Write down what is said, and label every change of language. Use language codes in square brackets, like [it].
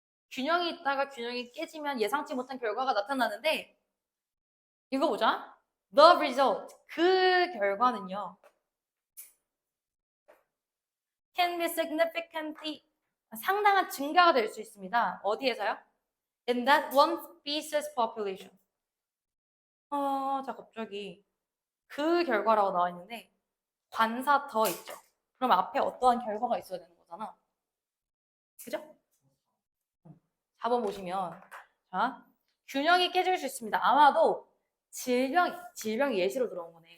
[ko] 균형이 있다가 균형이 깨지면 예상치 못한 결과가 나타나는데 이거 보자. [en] The result, [ko] 그 결과는요. [en] can be significantly, [ko] 상당한 증가가 될 수 있습니다. 어디에서요? [en] In that one species population. [ko] 자, 갑자기 그 결과라고 나와 있는데 관사 더 있죠. 그럼 앞에 어떠한 결과가 있어야 되는 거잖아. 그죠? 4번 보시면 자, 균형이 깨질 수 있습니다. 아마도 질병이 예시로 들어온 거네.